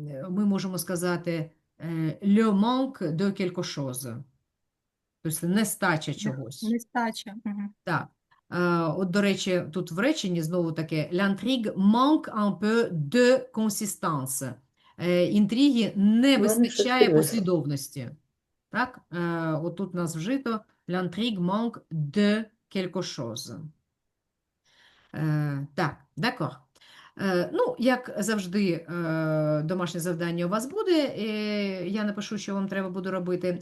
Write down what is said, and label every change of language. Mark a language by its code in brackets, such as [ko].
[uk] Ми можемо сказати [fr] le manque de quelque chose. [uk] Тобто нестача чогось. Нестача. Мгм. Так. От, до речі, тут в реченні знову таке [fr] l'intrigue manque un peu de consistance. [uk] Інтриги не Главное, щось вистачає підвисло. послідовності. Так? От тут у нас вжито [fr] l'intrigue manque de quelque chose. [uk] Так, [fr] d'accord. [uk] Ну, як завжди, домашнє завдання у вас буде. Я напишу, що вам треба буде робити.